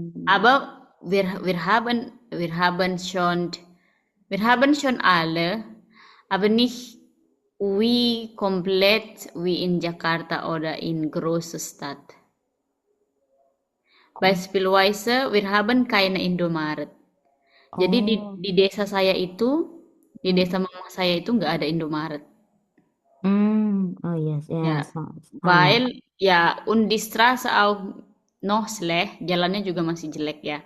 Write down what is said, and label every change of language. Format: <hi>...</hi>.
<de>Aber wir haben schon alle, aber nicht wie komplett wie in Jakarta oder in große Stadt. Beispielsweise, wir haben keine Indomaret.</de> <id>Jadi di desa saya itu, di desa mama saya itu nggak ada Indomaret.</id> <en>Oh yes,</en> <de>Ja, weil und die Straße auch noch schlecht,</de> <id>jalannya juga masih jelek ya.</id>